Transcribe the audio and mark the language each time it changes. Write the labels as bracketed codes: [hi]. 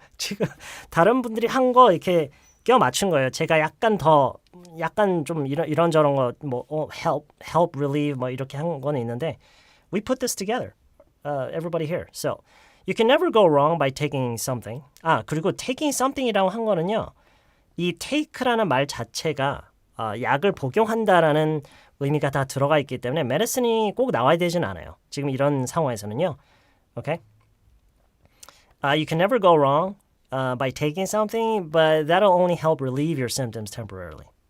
[ko] 지금 다른 분들이 한 거 이렇게 껴 맞춘 거예요. 제가 약간 좀 이런저런 거 뭐 [en] help relieve [ko] 뭐 이렇게 한 거는 있는데 [en] we put this together. Everybody here. So you can never go wrong by taking something. [ko] 그리고 [en] taking something [ko] 이라고 한 거는요. 이 take라는 말 자체가 약을 복용한다라는 의미가 다 들어가 있기 때문에 medicine이 꼭 나와야 되진 않아요. 지금 이런 상황에서는요. [en] Okay? You can never go wrong by taking something, but that'll only help relieve your symptoms temporarily.